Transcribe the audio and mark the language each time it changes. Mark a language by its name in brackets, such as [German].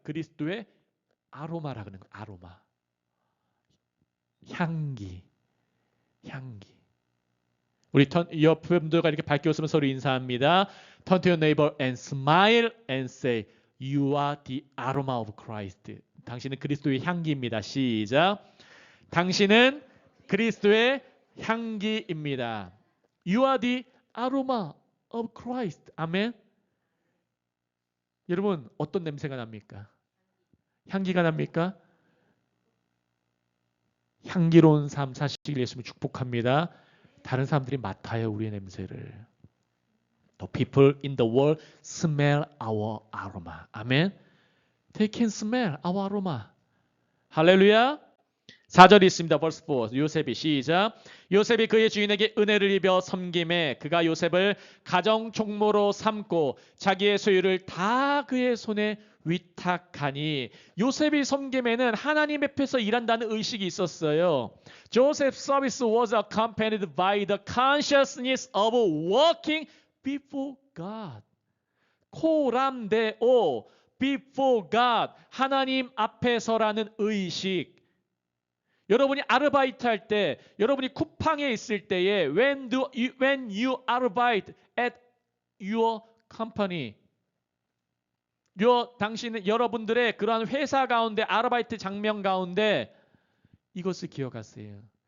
[Korean] 그리스도의 아로마라 그러는 거. 아로마. 향기. 우리 옆분들과 이렇게 밝게 웃으면 서로 인사합니다. [English] Turn to your neighbor and smile and say, You are the aroma of Christ. [Korean] 당신은 그리스도의 향기입니다. 시작. 당신은 그리스도의 향기입니다. [English] You are the aroma of Christ. [Korean] 아멘. 여러분 어떤 냄새가 납니까? 향기가 납니까? 향기로운 삶 사시길 예수님 축복합니다. 다른 사람들이 맡아요 우리의 냄새를. [English] The people in the world smell our aroma. 아멘. They can smell our aroma. [Korean] 할렐루야. 4절이 있습니다. [English] verse 4. [Korean] 요셉이 시작. 요셉이 그의 주인에게 은혜를 입어 섬김에 그가 요셉을 가정 총무로 삼고 자기의 소유를 다 그의 손에 위탁하니. 요셉이 섬김에는 하나님 앞에서 일한다는 의식이 있었어요. [English] Joseph's service was accompanied by the consciousness of working before God. 코람데오 before God. [Korean] 하나님 앞에서라는 의식. 여러분이 아르바이트 할 때, 여러분이 쿠팡에 있을 때에 [English] when you arbite at your company, [Korean] 당신은 여러분들의 그러한 회사 가운데 아르바이트 장면 가운데 이것을 기억하세요.